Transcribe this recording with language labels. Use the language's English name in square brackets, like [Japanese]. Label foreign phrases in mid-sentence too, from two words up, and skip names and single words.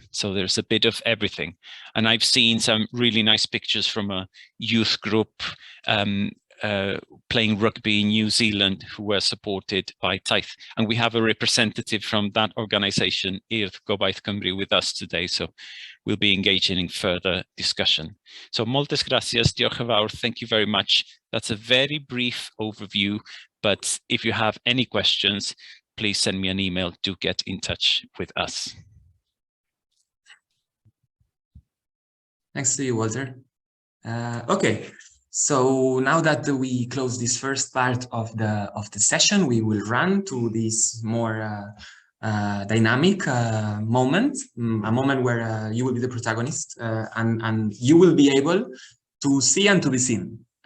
[English] So there's a bit of everything. And I've seen some really nice pictures from a youth group playing rugby in New Zealand who were supported by Taith. And we have a representative from that organization, I'r Gobaith Cymru, with us today. So we'll be engaging in further discussion. [Catalan] So moltes gràcies, [Welsh] diolch yn fawr, [English] thank you very much. That's a very brief overview, but if you have any questions, please send me an email to get in touch with us. Thanks to you, Walter. Okay, so now that we close this first part of the session, we will run to this more dynamic moment, a moment where you will be the protagonist, and you will be able to see and to be seen,